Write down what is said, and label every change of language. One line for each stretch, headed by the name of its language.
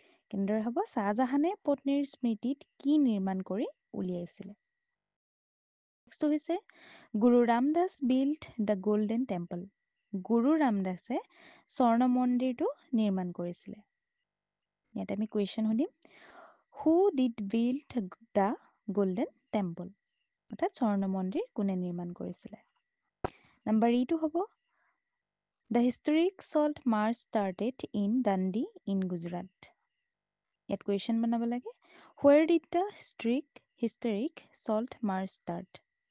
Assamese: কেনেদৰে হ'ব, শ্বাহজাহানে পত্নীৰ স্মৃতিত কি নিৰ্মাণ কৰি উলিয়াইছিলে। নেক্সটটো হৈছে
English: Guru Ramdas build the golden temple.
Assamese: গুৰু ৰামদাসে স্বৰ্ণ মন্দিৰটো নিৰ্মাণ কৰিছিলে। ইয়াত আমি কুৱেশ্যন সুধিম,
English: Who did build the golden temple.
Assamese: অৰ্থাৎ স্বৰ্ণ মন্দিৰ কোনে নিৰ্মাণ কৰিছিলে। নম্বৰ ইটো হ'ব
English: The historic salt march started in Dandi in Gujarat.
Assamese: ইয়াত কুৱেশ্যন বনাব লাগে,
English: Where did the historic salt march start.